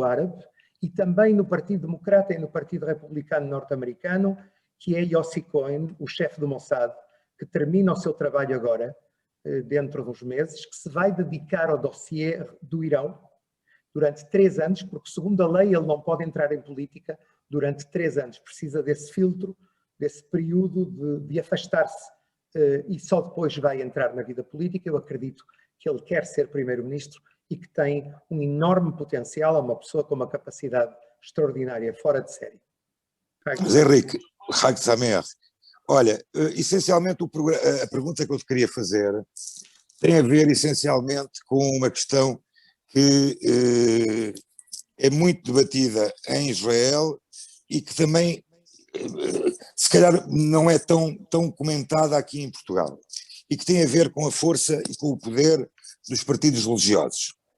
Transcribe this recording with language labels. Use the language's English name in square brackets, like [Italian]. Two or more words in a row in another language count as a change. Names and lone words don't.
[Portuguese] árabe, e também no Partido Democrata e no Partido Republicano norte-americano, que é Yossi Cohen, o chefe do Mossad, que termina o seu trabalho agora, dentro de uns meses, que se vai dedicar ao dossiê do Irão durante 3 anos, porque segundo a lei ele não pode entrar em política durante 3 anos, precisa desse filtro, desse período de afastar-se, e só depois vai entrar na vida política. Eu acredito que ele quer ser primeiro-ministro e que tem um enorme potencial, é uma pessoa com uma capacidade extraordinária, fora de série. [Hebrew] אז אריק, חג שמח. [Portuguese] Olha, essencialmente a pergunta que eu te queria fazer tem a ver essencialmente com uma questão que é muito debatida em Israel e que também, se calhar, não é tão comentada aqui em Portugal, e que tem a ver com a força e com o poder dos partidos religiosos.